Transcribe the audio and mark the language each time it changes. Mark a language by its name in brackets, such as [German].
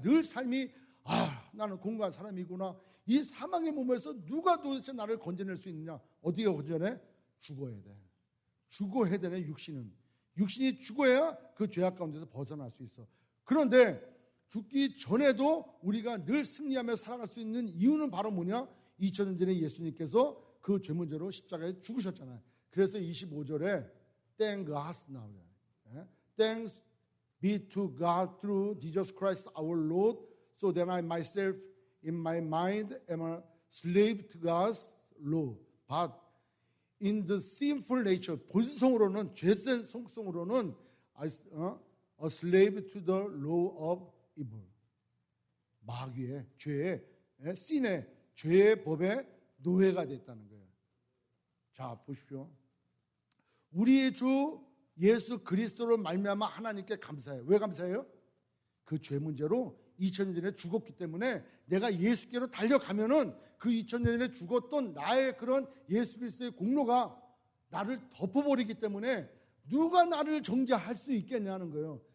[Korean] 늘 삶이 나는 공고한 사람이구나. 이 사망의 몸에서 누가 도대체 나를 건져낼 수 있느냐? 어디가 건져내? 죽어야 돼. 죽어야 되네. 육신이 죽어야 그 죄악 가운데서 벗어날 수 있어. 그런데 죽기 전에도 우리가 늘 승리하며 살아갈 수 있는 이유는 바로 뭐냐? 2000년 전에 예수님께서 그 죄 문제로 십자가에 죽으셨잖아요. [English] 그래서 25절에 Thank God now. Thanks be to God through Jesus Christ our Lord, so that I myself in my mind am a slave to God's law. But in the sinful nature, [Korean] 본성으로는 죄된 속성으로는 [English] a slave to the law of evil. [Korean] 마귀의 죄의 신의 죄의 법의 노예가 됐다는 거예요. 자, 보십시오. 우리의 주 예수 그리스도로 말미암아 하나님께 감사해요. 왜 감사해요? 그 죄 문제로 2000년 전에 죽었기 때문에 내가 예수께로 달려가면은 그 2000년 전에 죽었던 나의 그런 예수 그리스도의 공로가 나를 덮어버리기 때문에 누가 나를 정죄할 수 있겠냐는 거예요.